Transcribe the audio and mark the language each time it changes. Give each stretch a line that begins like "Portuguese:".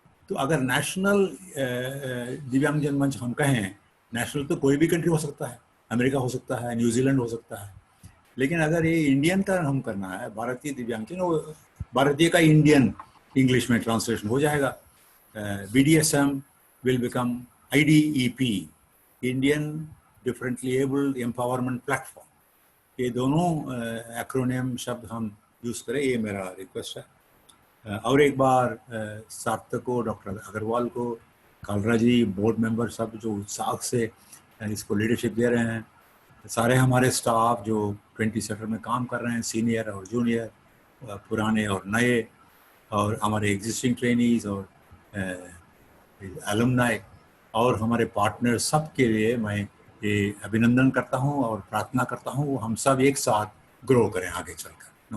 Hindi: तो अगर नेशनल दिव्यांगजन मंच हम कहें, नेशनल तो कोई भी कंट्री हो सकता है, अमेरिका हो सकता है, न्यूजीलैंड हो सकता है, लेकिन अगर ये इंडियन का हम करना है, भारतीय दिव्यांगजन, भारतीय का इंडियन इंग्लिश में ट्रांसलेशन हो जाएगा।
English: BDSM will become IDEP, Indian Differently Abled Empowerment Platform.
Hindi: ये दोनों एक्रोनियम शब्द हम यूज़ करें, ये मेरा रिक्वेस्ट है। और एक बार सार्थक को, डॉक्टर अग्रवाल को, कालरा जी, बोर्ड मेंबर सब जो उत्साह से इसको लीडरशिप दे रहे हैं, सारे हमारे स्टाफ जो 20 सेक्टर में काम कर रहे हैं, सीनियर और जूनियर, पुराने और नए, और हमारे एग्जिस्टिंग ट्रेनीज और एलुमनाई और हमारे पार्टनर, सब के लिए मैं ये अभिनंदन करता हूं और प्रार्थना करता हूं हम सब एक साथ ग्रो करें आगे चलकर।